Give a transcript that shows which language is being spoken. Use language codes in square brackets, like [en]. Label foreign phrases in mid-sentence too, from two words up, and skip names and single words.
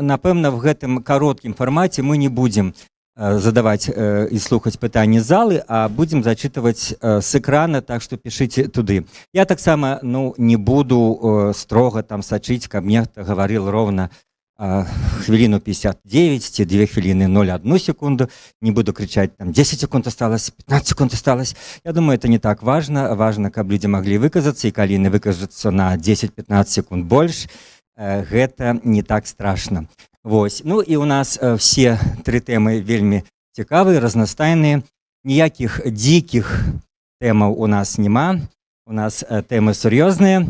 [be] Напэўна, в гэтым кароткім фармаце мы не будзем задаваць і слухаць пытанні залы, а будзем зачытваць з экрана, так што пішыце туды. Я таксама не буду строга там сачыць, каб нехта гаварыў ровна хвіліну 59 ці 2 хвіліны 0,1 секунду. [ru] Не буду кричать, там 10 секунд осталось, 15 секунд осталось. Я думаю, это не так важно. Важно, [be] каб людзі маглі выказацца, і калі яны выкажуцца на 10-15 секунд больш, гэта не так страшна. Вось. Ну і у нас все 3 тэмы вельмі цікавыя, разнастайныя. Ніякіх дзікіх тэмаў у нас няма. У нас тэмы сур'ёзныя.